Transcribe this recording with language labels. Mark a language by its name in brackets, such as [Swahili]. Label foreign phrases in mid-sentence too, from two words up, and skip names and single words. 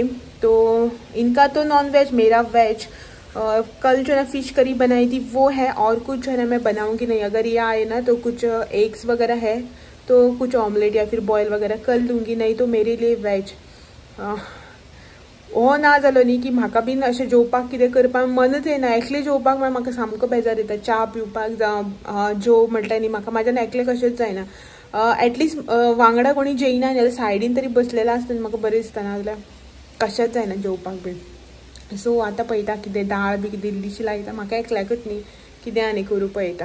[Hindi] तो इनका तो [English] non veg, [Hindi] मेरा वेज। कल जो है ना [English] fish curry [Hindi] बनाई थी वो है, और कुछ जो है ना मैं बनाऊंगी नहीं। अगर ये आए ना तो कुछ एग्स वगैरह है तो कुछ ऑमलेट या फिर बॉयल वगैरह कर लूँगी, नहीं तो मेरे लिए वेज। [Konkani] हो ना जालो न्ही की म्हाका बीन अशें जेवपाक कितें करपाक मनच येना। एकलें जेवपाक म्हाका सामको बेजार येता। च्या पिवपाक जावं जेव म्हटल्यार न्ही म्हाका म्हाज्यान एकलें कशेंच जायना। एटलिस्ट वांगडा कोणी जेयना जाल्यार सायडीन तरी बसलेला आसता म्हाका बरें दिसता, नाजाल्यार कशेंच जायना जेवपाक बीन। सो आतां पळयता कितें दाळ बी कितें इल्लीशी लायता, म्हाका एकल्याकूच न्ही, कितें आनी करूं पळयता।